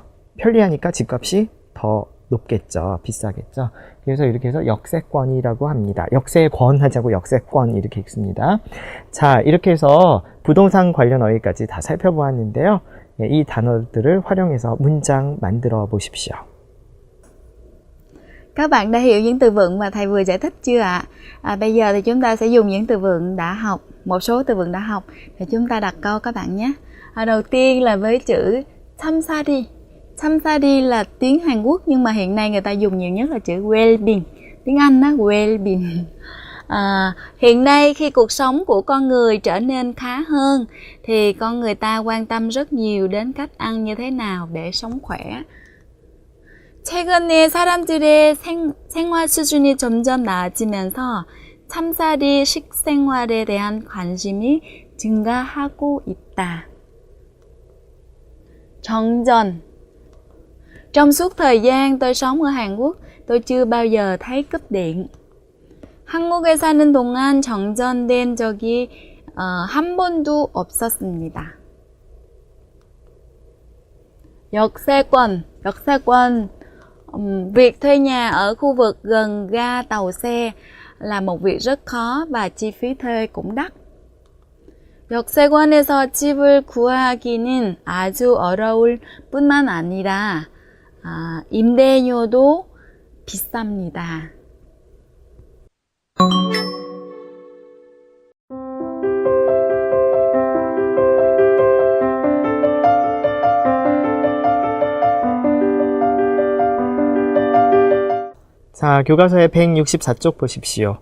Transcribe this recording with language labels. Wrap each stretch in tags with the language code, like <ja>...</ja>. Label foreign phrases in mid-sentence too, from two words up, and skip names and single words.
<ko>편리하니까 집값이 더 높겠죠. 비싸겠죠. 그래서 이렇게 해서 역세권이라고 합니다. 역세권 하자고 역세권 이렇게 읽습니다. 자, 이렇게 해서 부동산 관련 어휘까지 다 살펴보았는데요. 이 단어들을 활용해서 문장 만들어 보십시오.</ko> <vi>Các bạn đã hiểu những từ vựng mà thầy vừa giải thích chưa ạ? Bây giờ thì chúng ta sẽ dùng những từ vựng đã học, một số từ vựng đã học để chúng ta đặt câu các bạn nhé. Đầu tiên là với chữ samsari. Samsari là tiếng Hàn Quốc nhưng mà hiện nay người ta dùng nhiều nhất là chữ well-being. Tiếng Anh đó, well-being. Hiện nay khi cuộc sống của con người trở nên khá hơn thì con người ta quan tâm rất nhiều đến cách ăn như thế nào để sống khỏe.</vi> <ko>최근에 사람들의 생활 수준이 점점 나아지면서 참사리 식생활에 대한 관심이 증가하고 있다. 정전.</ko> <vi>Trong suốt thời gian tôi sống ở Hàn Quốc, tôi chưa bao giờ thấy cúp điện.</vi> <ko>한국에 사는 동안 정전된 적이 한 번도 없었습니다. 역세권.</ko> <vi>Việc thuê nhà ở khu vực gần ga tàu xe là một việc rất khó và chi phí thuê cũng đắt.</vi> <ko>역세권에서 집을 구하기는 아주 어려울 뿐만 아니라 임대료도 비쌉니다. 자, 교과서의 164쪽 보십시오.</ko>